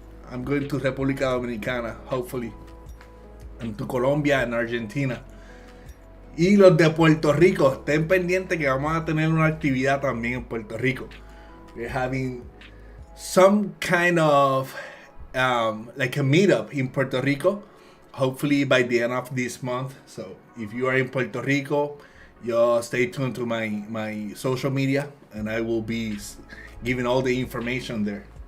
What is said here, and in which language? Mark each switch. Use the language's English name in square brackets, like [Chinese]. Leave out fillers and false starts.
[English] I'm going to República Dominicana, hopefully, and to Colombia and Argentina. [Spanish] Y los de Puerto Rico, estén pendientes que vamos a tener una actividad también en Puerto Rico. [English] We're having some kind of like a meetup in Puerto Rico, hopefully by the end of this month. So if you are in Puerto Rico, you stay tuned to my social media, and I will be giving all the information there.